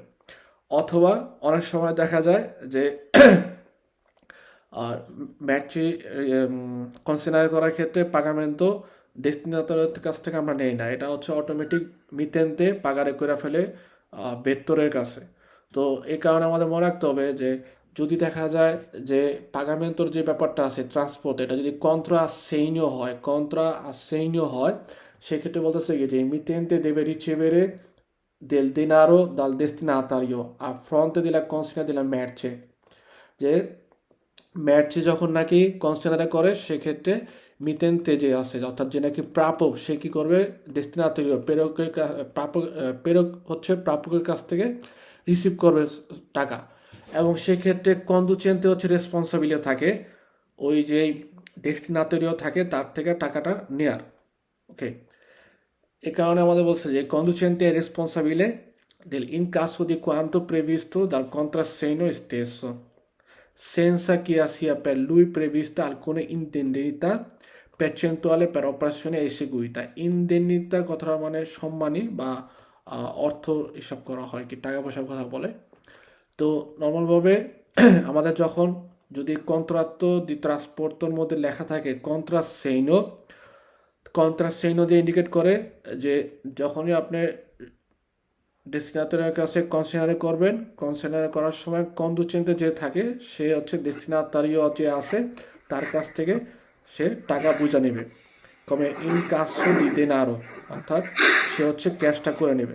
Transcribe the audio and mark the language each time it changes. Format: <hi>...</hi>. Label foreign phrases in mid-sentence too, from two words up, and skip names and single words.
<bn>অথবা অনেক সময় দেখা যায় যে আর ম্যাচি কনসেনারে করার ক্ষেত্রে পাগামেন্টো ডেস্টিনেটরের কাছ থেকে আমরা নেই না, এটা হচ্ছে অটোমেটিক</bn> <it>mittente pagare</it> <bn>করে ফেলে বেত্তরের কাছে। তো এই কারণে আমাদের মনে রাখতে হবে যে যদি দেখা যায় যে পাগামেন্টোর যে ব্যাপারটা আছে ট্রান্সপোর্ট, এটা যদি কন্ট্রা আসেইনীয় হয়, সেক্ষেত্রে বলতেছে কি যে</bn> <it>mittente deve ricevere del denaro dal destinatario a fronte della consegna della merce।</it> <bn>যে ম্যাচে যখন নাকি কনসিডারে করে সেক্ষেত্রে মিতেন্তে যে আছে, অর্থাৎ যে নাকি প্রাপক, সে কি করবে ডেস্টিনেটরি প্রেরকের প্রেরক হচ্ছে প্রাপকের কাছ থেকে রিসিভ করবে টাকা। এবং সেক্ষেত্রে কন্ডুচেন্তে হচ্ছে রেসপন্সিবিলিটি থাকে ওই যে ডেস্টিনেটরিও থাকে তার থেকে টাকাটা নেয়ার। ওকে, এ কারণে আমাদের বলছে যে</bn> <it>conducente è responsabile del incasso di quanto previsto dal contrassegno stesso, senza che sia per lui prevista alcuna indennità percentuale per operazione eseguita।</it> <bn>ইনডেনিতা কথাটা মানে সম্মানী বা অর্থ হিসাব করা হয়, কি টাকা পয়সার কথা বলে। তো নর্মালভাবে আমাদের যখন যদি</bn> <it>contratto di</it> <bn>ট্রান্সপোর্টর মধ্যে লেখা থাকে কন্ট্রাসেইনো দিয়ে ইন্ডিকেট করে যে যখনই আপনি ডেস্টিনেটরের কাছে কনসিডারে করবেন, কনসিডারে করার সময় কন্ডুচেন্টে যে থাকে সে হচ্ছে ডেস্টিনেটারিও যে আছে তার কাছ থেকে সে টাকা বুঝে নেবে,</bn> <it>come incasso di denaro,</it> <bn>অর্থাৎ সে হচ্ছে ক্যাশটা করে নেবে।</bn>